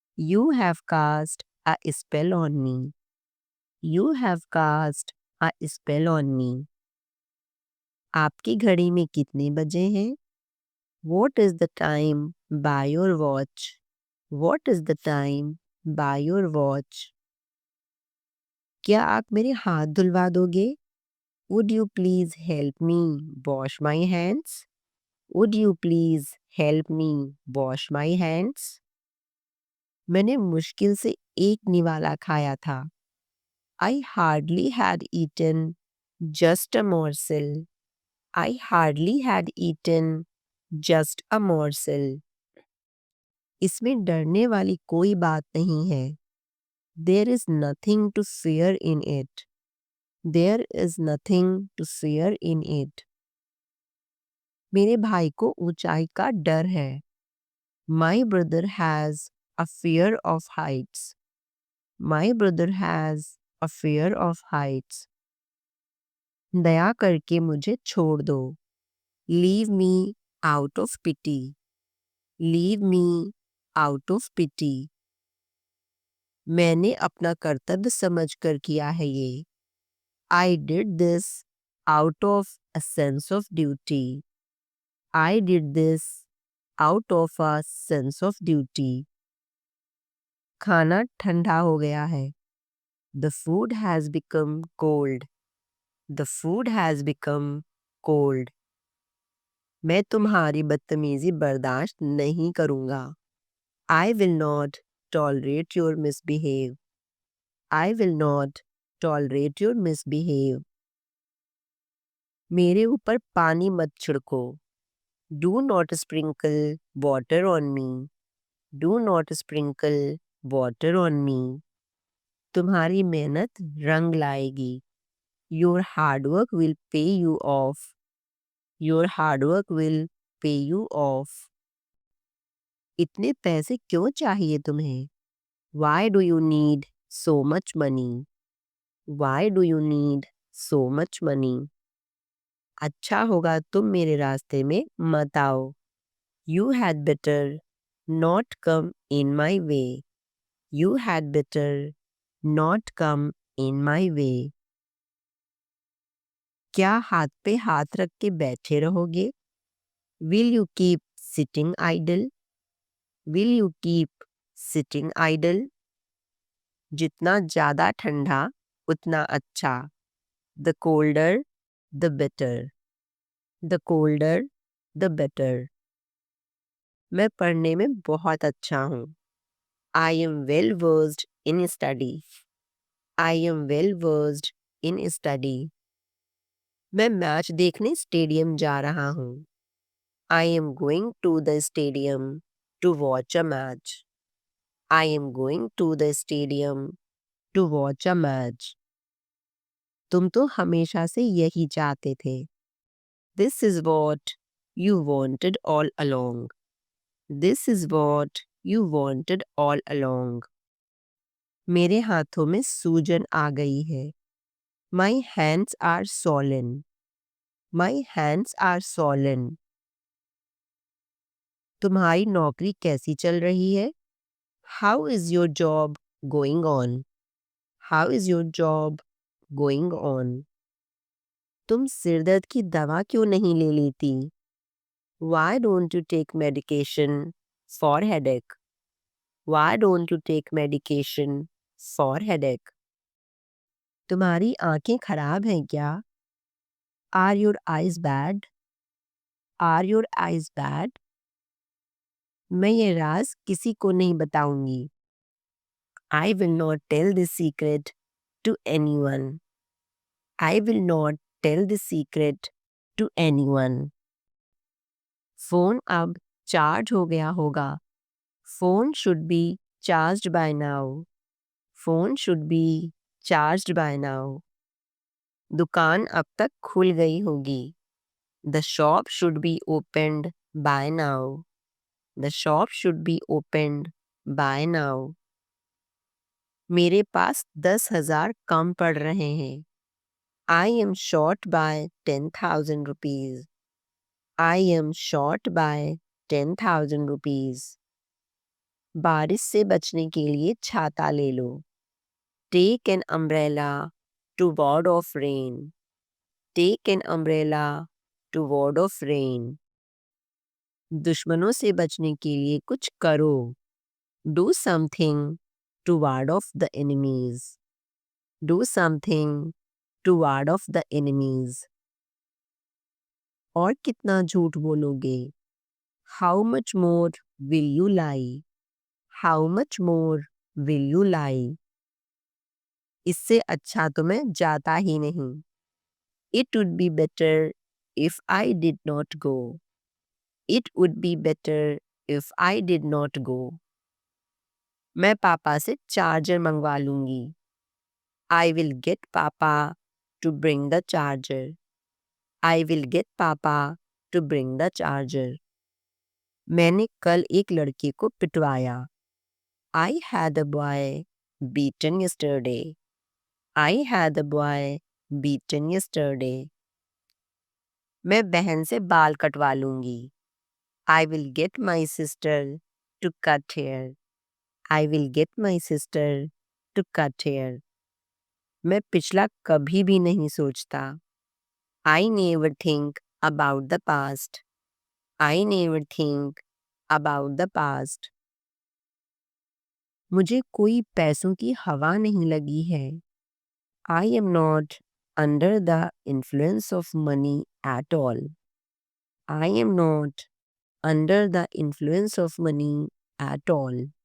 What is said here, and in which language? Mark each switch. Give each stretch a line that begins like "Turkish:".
English: You have cast a spell on me. You have cast a spell on me.
Hindi: आपकी घड़ी में कितने बजे हैं?
English: What is the time by your watch? What is the time by your watch?
Hindi: क्या आप मेरे हाथ धुलवा दोगे?
English: Would you please help me wash my hands? Would you please help me wash my hands?
Hindi: मैंने मुश्किल से एक निवाला खाया था.
English: I hardly had eaten just a morsel. I hardly had eaten just a morsel.
Hindi: इसमें डरने वाली कोई बात नहीं है.
English: There is nothing to fear in it. There is nothing to fear in it.
Hindi: मेरे भाई को ऊंचाई का डर है.
English: My brother has a fear of heights. My brother has a fear of heights.
Hindi: दया करके मुझे छोड़ दो.
English: Leave me out of pity. Leave me out of pity.
Hindi: मैंने अपना कर्तव्य समझकर किया है ये.
English: I did this out of a sense of duty. I did this out of a sense of duty.
Hindi: खाना ठंडा हो गया है.
English: The food has become cold. The food has become cold.
Hindi: मैं तुम्हारी बदतमीजी बर्दाश्त नहीं करूँगा.
English: I will not tolerate your misbehave. I will not tolerate your misbehave.
Hindi: मेरे ऊपर पानी मत छिड़को.
English: Do not sprinkle water on me. Do not sprinkle water on me.
Hindi: तुम्हारी मेहनत रंग लाएगी.
English: Your hard work will pay you off. Your hard work will pay you off.
Hindi: इतने पैसे क्यों चाहिए तुम्हें?
English: Why do you need so much money? Why do you need so much money?
Hindi: अच्छा होगा तुम मेरे रास्ते में मत आओ.
English: You had better not come in my way. You had better not come in my way.
Hindi: क्या हाथ पे हाथ रख के बैठे रहोगे?
English: Will you keep sitting idle? Will you keep sitting idle?
Hindi: जितना ज़्यादा ठंडा उतना अच्छा.
English: The colder, the better. The colder, the better.
Hindi: मैं पढ़ने में बहुत अच्छा हूँ.
English: I am well versed in study. I am well versed in study.
Hindi: मैं मैच देखने स्टेडियम जा रहा हूँ.
English: I am going to the stadium to watch a match. I am going to the stadium to watch a match.
Hindi: तुम तो हमेशा से यही चाहते थे.
English: This is what you wanted all along. This is what you wanted all along.
Hindi: मेरे हाथों में सूजन आ गई है.
English: My hands are swollen. My hands are swollen.
Hindi: तुम्हारी नौकरी कैसी चल रही है?
English: How is your job going on? How is your job going on?
Hindi: तुम सिर दर्द की दवा क्यों नहीं ले लेती?
English: Why don't you take medication for headache? Why don't you take medication for headache?
Hindi: तुम्हारी आंखें खराब हैं क्या?
English: Are your eyes bad? Are your eyes bad?
Hindi: मैं ये राज किसी को नहीं बताऊंगी.
English: I will not tell this secret to anyone. I will not tell this secret to anyone.
Hindi: Phone अब चार्ज हो गया होगा.
English: Phone should be charged by now. Phone should be charged by now.
Hindi: दुकान अब तक खुल गई होगी.
English: The shop should be opened by now. The shop should be opened Buy now.
Hindi: मेरे पास 10,000 कम पड़ रहे हैं.
English: I am short by 10,000 rupees. I am short by 10,000 rupees.
Hindi: बारिश से बचने के लिए छाता ले लो.
English: Take an umbrella to ward off rain. Take an umbrella to ward off rain.
Hindi: दुश्मनों से बचने के लिए कुछ करो.
English: Do something to ward off the enemies. Do something to ward off the enemies.
Hindi: और कितना झूठ बोलोगे?
English: How much more will you lie? How much more will you lie?
Hindi: इससे अच्छा तो मैं जाता ही नहीं.
English: It would be better if I did not go. It would be better if I did not go.
Hindi: मैं पापा से चार्जर मंगवा लूंगी.
English: I will get Papa to bring the charger. I will get Papa to bring the charger.
Hindi: मैंने कल एक लड़के को पिटवाया.
English: I had a boy beaten yesterday. I had a boy beaten yesterday.
Hindi: मैं बहन से बाल कटवा लूंगी.
English: I will get my sister to cut hair. I will get my sister to cut hair.
Hindi: मैं पिछला कभी भी नहीं सोचता.
English: I never think about the past. I never think about the past.
Hindi: मुझे कोई पैसों की हवा नहीं लगी है.
English: I am not under the influence of money at all. I am not under the influence of money at all.